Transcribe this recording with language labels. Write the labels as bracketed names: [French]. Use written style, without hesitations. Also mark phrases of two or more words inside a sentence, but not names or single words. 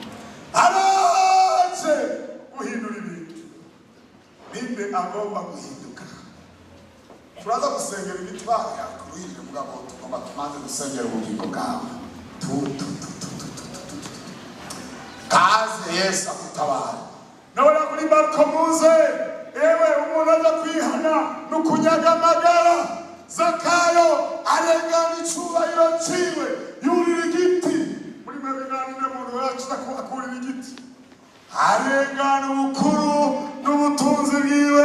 [Rundi] Araje guhindura ibintu. Ninde agomba guhinduka? Turaza gusengera imitwaro kuruhirira mugabo tugomba tumanze gusengera ubugingo bwawe. Kaze Yesu akutabara. Nabona kuri Marko muze, ewe umuntu aza kwihana n'ukunyaga amagara. Zakayo arengana icubahiro ciwe, yurira igiti. Muri mabinani n'umuntu yacu akurira igiti, arengana ubukuru n'ubutunzi bwiwe.